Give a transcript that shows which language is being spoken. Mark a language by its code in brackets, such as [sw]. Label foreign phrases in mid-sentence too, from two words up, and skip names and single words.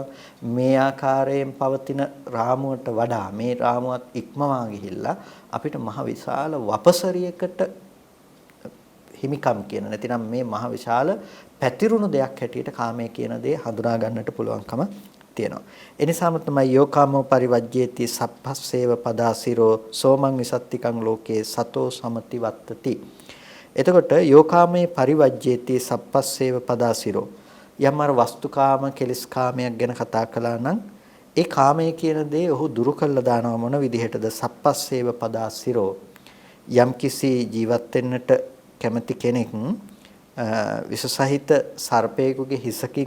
[si] මේ ආකාරයෙන් පවතින රාමුවට වඩා මේ රාමුවත් ඉක්මවා ගිහිල්ලා අපිට මහ විශාල වපසරියකට හිමිකම් කියන, නැතිනම් මේ මහ විශාල පැතිරුණු දෙයක් හැටියට කාමයේ කියන දේ හඳුනා ගන්නට පුළුවන්කම තියෙනවා. ඒ නිසාම තමයි [pi] යෝකාමෝ පරිවජ්ජේති සප්පස්සේව පදාසිරෝ සෝමං විසත්තිකං ලෝකේ සතෝ සමති වත්තති. [si] එතකොට [pi] යෝකාමේ පරිවජ්ජේති සප්පස්සේව පදාසිරෝ, [si] යම් අර වස්තුකාම කෙලස්කාමයක් ගැන කතා කළා නම් ඒ කාමයේ කියන දේ ඔහු දුරු කළා දානවා. මොන විදිහටද? [pi] සප්පස්සේව පදාසිරෝ, [si] යම් කිසි ජීවත් වෙන්නට කැමති කෙනෙක් විසසහිත සර්පයෙකුගේ හිසකින්